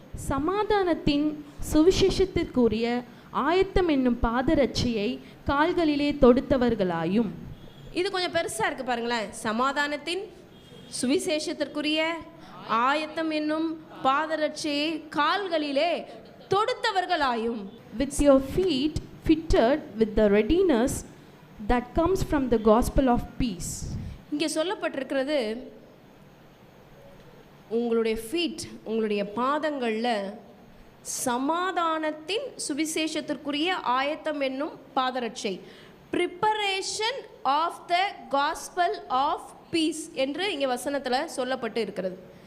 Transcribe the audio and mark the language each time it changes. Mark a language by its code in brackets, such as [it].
[ta] சமாதானத்தின் சுவிசேஷத்திற்குரிய ஆயத்தம் என்னும் பாதரட்சியை கால்களிலே தொடுத்தவர்களாயும். இது கொஞ்சம் பெருசாக இருக்குது பாருங்களேன். சமாதானத்தின் சுவிசேஷத்திற்குரிய ஆயத்தம் என்னும் பாதரட்சியை கால்களிலே தொடுத்தவர்களாயும். [en] With your feet fitted with the readiness that comes from the gospel of peace. [ta] இங்கே சொல்லப்பட்டிருக்கிறது, உங்களுடைய ஃபீட், உங்களுடைய பாதங்களில் சமாதானத்தின் சுவிசேஷத்திற்குரிய ஆயத்தம் என்னும் பாதரட்சை, [en] preparation of the gospel of peace [ta] என்று இங்கே வசனத்தில் சொல்லப்பட்டு இருக்கிறது.